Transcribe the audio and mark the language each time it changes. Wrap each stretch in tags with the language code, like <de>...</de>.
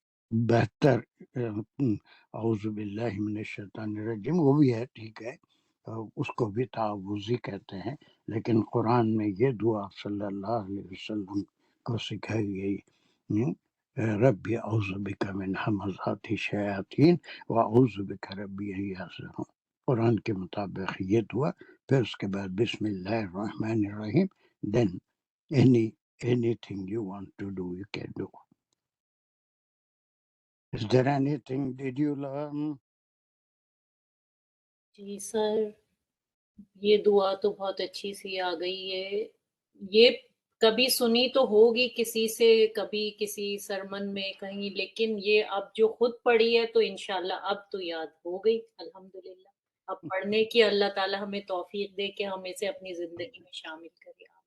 <ur>بہتر</ur> <ar>اعوذ باللہ من الشیطان الرجیم</ar> <ur>وہ بھی ہے، ٹھیک ہے، اس کو بھی تعوذی کہتے ہیں، لیکن قرآن میں یہ دعا صلی اللہ علیہ وسلم کو سکھائی گئی،</ur> <ar>ربی اعوذ بک من ہمزات الشیاطین واعوذ بک ربی ان یحضرون،</ar> <ur>قرآن کے مطابق یہ دعا، پھر اس کے بعد</ur> <ar>بسم اللہ الرحمن الرحیم،</ar> <en>then anything you want to do you can do. Is there anything did you learn?</en> <ur>جی سر، یہ دعا تو بہت اچھی سی آ گئی ہے، یہ کبھی سنی تو ہوگی کسی سے، کبھی کسی سرمن میں کہیں، لیکن یہ اب جو خود پڑھی ہے تو انشاءاللہ اب تو یاد ہو گئی الحمدللہ۔ اب پڑھنے کی اللہ تعالی ہمیں توفیق دے کہ ہم اسے اپنی زندگی میں شامل کریں۔</ur>